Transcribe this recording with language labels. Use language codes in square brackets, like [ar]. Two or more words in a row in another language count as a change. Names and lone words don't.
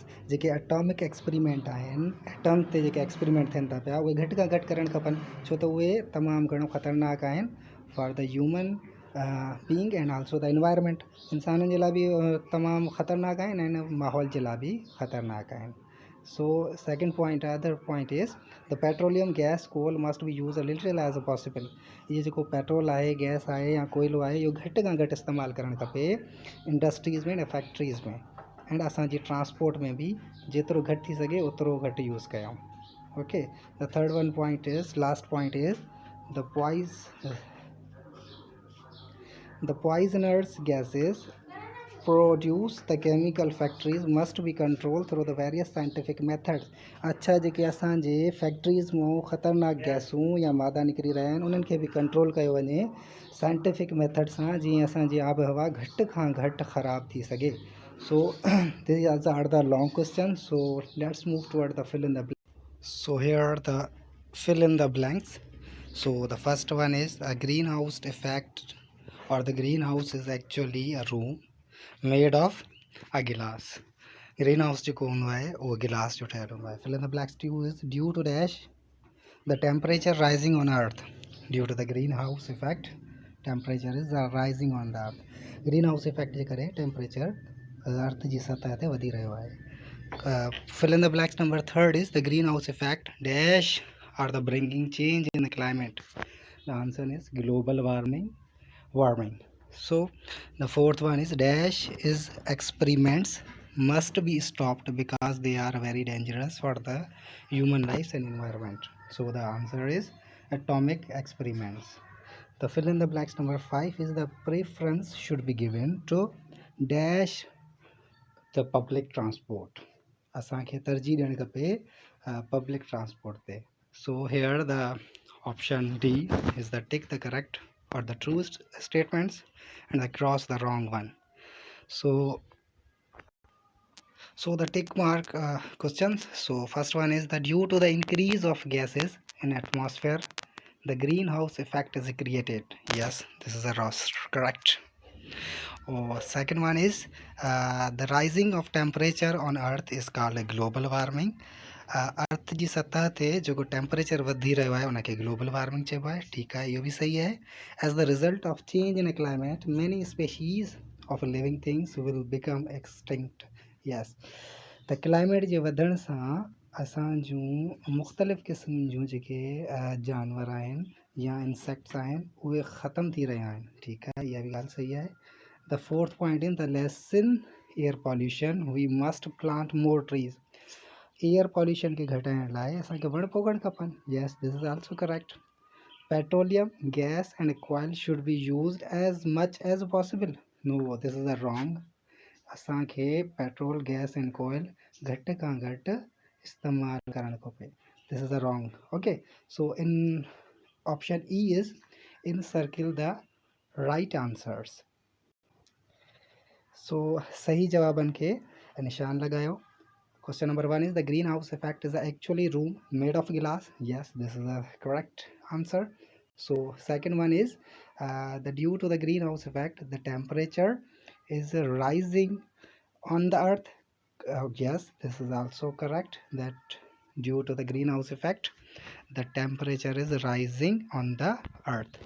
[sd] जेके [en] atomic experiment [sd] आहिनि, एटम ते जेके एक्सपेरिमेंट थियनि था पिया उहे घटि खां घटि करणु खपनि, छो त उहे तमामु घणो ख़तरनाक आहिनि [en] for the human being and also the environment. [sd] इंसाननि जे लाइ बि तमामु ख़तरनाक आहिनि ऐं माहौल जे लाइ बि ख़तरनाक आहिनि। [en] So second point, other point is the petroleum gas coal must be used a little as possible। [sd] ये जेको पेट्रोल आहे, गैस आहे या कोयलो आहे इहो घटि खां घटि इस्तेमालु करणु खपे इंडस्ट्रीज़ में ऐं फैक्ट्रीज़ में एंड असांजी ट्रांसपोर्ट में बि जेतिरो घटि थी सघे ओतिरो घटि यूज़ कयूं। [en] okay, the third one point is, last point is the poisonous gases produced the chemical factories must be controlled through the various scientific methods। [sd] अच्छा, जेके असांजे फैक्ट्रीज़ मां ख़तरनाक गैसूं या मादा निकिरी रहिया आहिनि उन्हनि खे बि कंट्रोल कयो वञे [en] scientific method [sd] सां, जीअं असांजी आबहवा घटि खां घटि ख़राबु थी सघे। [en] सो these are the long questions, so let's move toward the fill in the blanks। So here are the fill in the blanks। So the first one is a greenhouse effect, or the greenhouse is actually a room made of a glass. [hi] Greenhouse जो कौन हुआ है वो गिलास जो ठहरा हुआ है. [en] Fill in the blanks. Is due to dash the temperature rising on earth. Due to the greenhouse effect, temperature is rising on the earth. Greenhouse effect [sd] जे करे temperature अर्थ जी सतह ते वधी रहियो आहे. [en] Fill in the blanks. Number third is the greenhouse effect dash are the bringing change in the climate. The answer is global warming. So the fourth one is dash is experiments must be stopped because they are very dangerous for the human life and environment. So the answer is atomic experiments. The fill in the blanks. Number 5 is the preference should be given to dash the public transport. [sd] असांखे तरजीह ॾियणु खपे [en] public transport [sd] ते. [en] So here the option D is the tick the correct or the true statements and the cross the wrong one. So the tick mark questions. So first one is that due to the increase of gases in atmosphere, the greenhouse effect is created. Yes, this is a correct. Second one is the rising of temperature on earth is called global warming. [sd] अर्थ जी सतह ते जो टेम्परेचर वधी रहियो आहे उनखे [en] global warming [sd] चइबो आहे. ठीकु आहे, इहो बि सही आहे. [en] as the result of change in climate many species of living things will become extinct. यस, [sd] त क्लाइमेट जे वधण सां असां जूं मुख़्तलिफ़ क़िस्म जूं जेके जानवर आहिनि या इंसेक्ट्स आहिनि उहे ख़तमु थी रहिया आहिनि. ठीकु आहे, इहा बि ॻाल्हि सही आहे. [en] the fourth point in the lesson air pollution we must plant more trees. air pollution [sd] के घटाइण लाइ असांखे वण पोखणु खपनि. [en] yes, this is also correct. petroleum gas and coal should be used as much as possible. no, this is a wrong. [sd] असांखे [en] petrol gas and coal [sd] घटि खां घटि इस्तेमालु करणु खपे. [en] this is a wrong. okay, so in option E is in circle the right answers. [sd] सो सही जवाबनि खे निशान लगायो. [en] Question number 1 is the greenhouse effect is actually room made of glass. Yes, this is the correct answer. So second one is the due to the greenhouse effect the temperature is rising on the earth. Yes, this is also correct, that due to the greenhouse effect the temperature is rising on the earth.